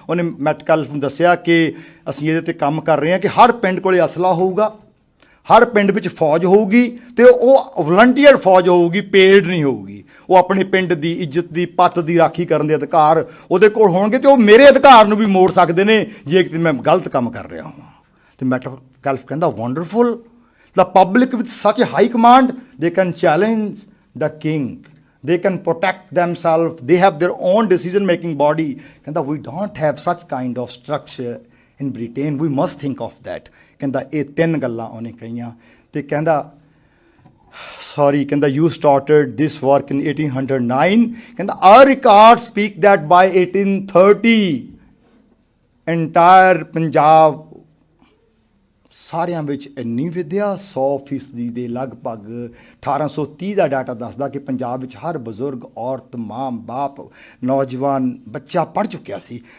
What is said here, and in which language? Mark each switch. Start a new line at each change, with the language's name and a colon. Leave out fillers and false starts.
Punjabi: ਉਹਨੇ ਮੈਟਕੈਲਫ ਨੂੰ ਦੱਸਿਆ ਕਿ ਅਸੀਂ ਇਹਦੇ 'ਤੇ ਕੰਮ ਕਰ ਰਹੇ ਹਾਂ ਕਿ ਹਰ ਪਿੰਡ ਕੋਲੇ ਅਸਲਾ ਹੋਊਗਾ, ਹਰ ਪਿੰਡ ਵਿੱਚ ਫੌਜ ਹੋਊਗੀ, ਤੇ ਉਹ ਵਲੰਟੀਅਰ ਫੌਜ ਹੋਊਗੀ, ਪੇਡ ਨਹੀਂ ਹੋਊਗੀ। ਉਹ ਆਪਣੇ ਪਿੰਡ ਦੀ ਇੱਜ਼ਤ ਦੀ, ਪੱਤ ਦੀ ਰਾਖੀ ਕਰਨ ਦੇ ਅਧਿਕਾਰ ਉਹਦੇ ਕੋਲ ਹੋਣਗੇ, ਤੇ ਉਹ ਮੇਰੇ ਅਧਿਕਾਰ ਨੂੰ ਵੀ ਮੋੜ ਸਕਦੇ ਨੇ ਜੇ ਕਿਤੇ ਮੈਂ ਗਲਤ ਕੰਮ ਕਰ ਰਿਹਾ ਹਾਂ। ਤੇ ਮੈਟਕੈਲਫ ਕਹਿੰਦਾ wonderful,
English: the public with such a high command, they can challenge the king, they can protect themselves, they have their own decision making body.
Punjabi: ਕਹਿੰਦਾ
English: we don't have such kind of structure in Britain, we must think of that.
Punjabi: ਕਹਿੰਦਾ ਇਹ 3 ਗੱਲਾਂ ਉਹਨੇ ਕਹੀਆਂ। ਤੇ ਕਹਿੰਦਾ
English: sorry,
Punjabi: ਕਹਿੰਦਾ
English: you started this work in 1809,
Punjabi: ਕਹਿੰਦਾ
English: our records speak that by 1830 entire
Punjabi: Punjab ਸਾਰਿਆਂ ਵਿੱਚ ਇੰਨੀ ਵਿੱਦਿਆ 100% ਦੇ ਲਗਭਗ 1830 ਦਾ ਡਾਟਾ ਦੱਸਦਾ ਕਿ ਪੰਜਾਬ ਵਿੱਚ ਹਰ ਬਜ਼ੁਰਗ, ਔਰਤ, ਮਾਂ, ਬਾਪ, ਨੌਜਵਾਨ, ਬੱਚਾ ਪੜ੍ਹ ਚੁੱਕਿਆ ਸੀ।